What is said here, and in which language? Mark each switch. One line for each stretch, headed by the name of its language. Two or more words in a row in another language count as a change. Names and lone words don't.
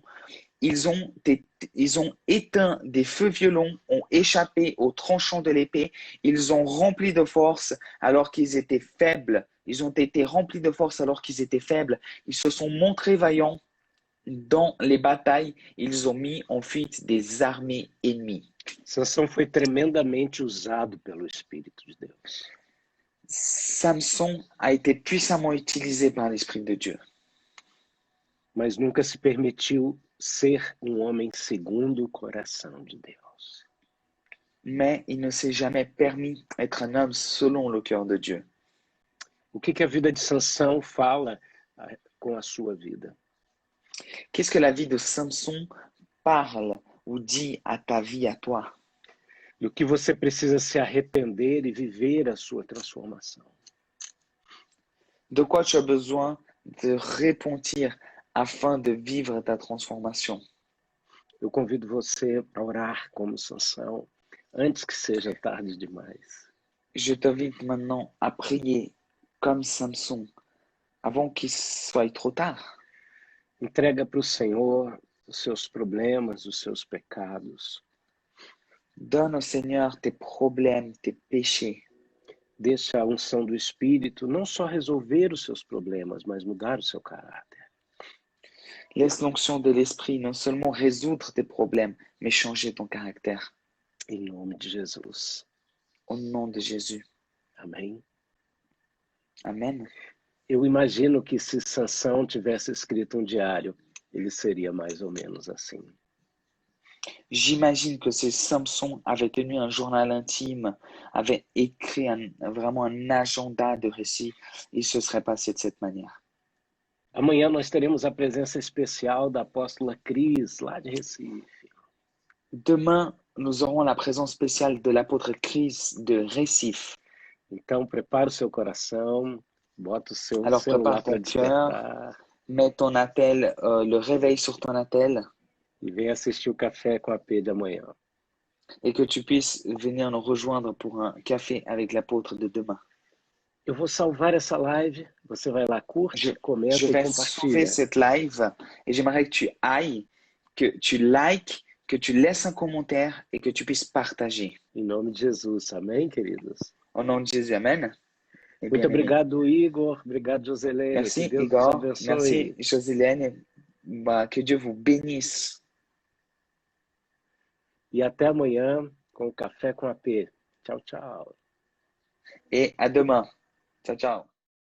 French: Ils ont éteint des feux violents, ont échappé aux tranchants de l'épée, ils ont rempli de force alors qu'ils étaient faibles, ils ont été remplis de force alors qu'ils étaient faibles, ils se sont montrés vaillants dans les batailles, ils ont mis en fuite des armées ennemies.
Portuguese: Sansão foi tremendamente usado pelo Espírito de Deus.
French: Samson a été puissamment utilisé par l'Esprit de Dieu.
Portuguese: Mas nunca se permitiu ser homem segundo o coração de Deus.
French: Mais il ne s'est jamais permis d'être un homme selon le cœur de Dieu.
Portuguese: O que a vida de Sansão fala com a sua vida?
French: Qu'est-ce que la vie de Samson parle ou dit à ta vie, à toi?
Portuguese: Do que você precisa se arrepender e viver a sua transformação.
French: De quoi tu as besoin de repentir afin de vivre ta transformation?
Portuguese: Eu convido você a orar como Sansão, antes que seja tarde demais.
French: Je t'invite maintenant à prier comme Samson, avant qu'il soit trop tard.
Portuguese: Entrega para o Senhor os seus problemas, os seus pecados.
French: Donne au Seigneur tes problèmes, tes péchés.
Portuguese: Deixa a unção do Espírito não só resolver os seus problemas, mas mudar o seu caráter.
French: Laisse l'onction de l'Esprit non seulement résoudre tes problèmes, mais changer ton caractère.
Portuguese: Em nome de Jesus.
French: Au nom de Jésus.
Portuguese: Amém.
French: Amen.
Portuguese: Eu imagino que se Sansão tivesse escrito um diário, ele seria mais ou menos assim.
French: J'imagine que si Samson avait tenu un journal intime, avait écrit vraiment un agenda de récit, il se serait passé de cette manière.
Portuguese: Amanhã nós teremos a presença especial da apóstola Cris, lá de Recife.
French: Demain, nous aurons la présence spéciale de l'apôtre Chris de Recife.
Portuguese: Então, prepara o seu coração, bota o seu
French: Alors
Portuguese: celular
French: prépare
Portuguese: para
French: ton cœur,
Portuguese: despertar
French: mets ton appel, le réveil sur ton appel
Portuguese: e vem assistir o Café com a P de amanhã.
French: et que tu puisses venir nous rejoindre pour un café avec l'apôtre de demain.
Portuguese: Eu vou salvar essa live, você vai lá, curte,
French: Je
Portuguese: comenta e
French: vais sauver
Portuguese: compartilha.
French: cette live et j'aimerais que tu ailles, que tu likes, que tu laisses un commentaire et que tu puisses partager.
Portuguese: Em nome de Jesus, amém, queridos?
French: Au nom de Jésus, Amen. Et
Portuguese: Muito
French: bien aimé.
Portuguese: obrigado, Igor. Obrigado, Joselene.
French: Merci
Portuguese: Que Deus
French: Igor,
Portuguese: os abençoe.
French: merci Josilène. Que Dieu vous bénisse.
Portuguese: E até amanhã com o Café com a P. Tchau, tchau.
French: Et à demain. Ciao, ciao.